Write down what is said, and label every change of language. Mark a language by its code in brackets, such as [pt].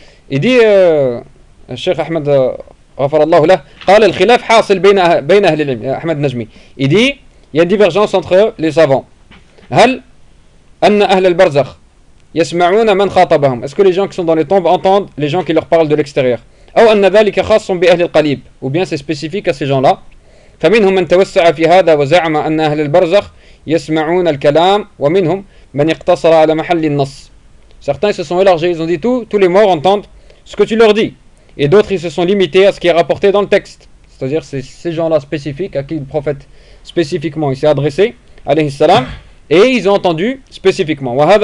[fr] Il dit, [ar] Cheikh Ahmed Ghafarallahu lah, قال الخلاف حاصل بين أهل العلم, Ahmed Najmi. [fr] Il dit, il y a une divergence entre les savants. [ar] هل أن أهل البرزخ يسمعون من خاطبهم? [fr] Est-ce que les gens qui sont dans les tombes entendent les gens qui leur parlent de l'extérieur? [ar] أو أن ذلك خاص بأهل القليب? [fr] Ou bien c'est spécifique à ces gens-là. [ar] فمنهم من توسع في هذا وزعم أن أهل البرزخ يسمعون الكلام ومنهم من اقتصر على محل النص. [fr] Certains se sont élargis, ils ont dit tous les morts entendent ce que tu leur dis. Et d'autres ils se sont limités à ce qui est rapporté dans le texte. C'est-à-dire c'est ces gens-là spécifiques à qui le prophète spécifiquement il s'est adressé, alayhi salam, et ils ont entendu spécifiquement.